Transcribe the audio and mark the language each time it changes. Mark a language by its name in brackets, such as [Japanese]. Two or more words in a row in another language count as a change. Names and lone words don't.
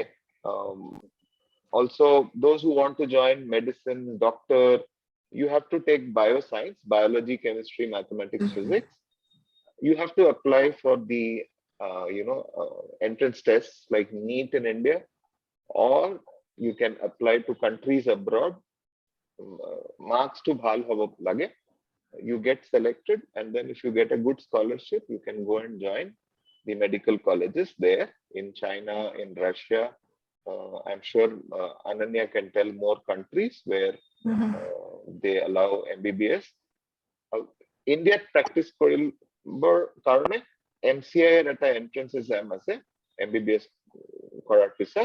[English] Also, those who want to join medicine, doctor, you have to take bioscience, biology, chemistry, mathematics, physics. You have to apply for the entrance tests like NEET in India, or you can apply to countries abroad. [Assamese] Marks তো ভাল হ'ব লাগে. [English] You get selected, and then if you get a good scholarship, you can go and join the medical colleges there in China, in Russia. I'm sure Ananya can tell more countries where they allow MBBS. [Assamese] India practice koribar karone MCI er eta [English] entrance exam [Assamese] আছে MBBS কৰাৰ পিছত.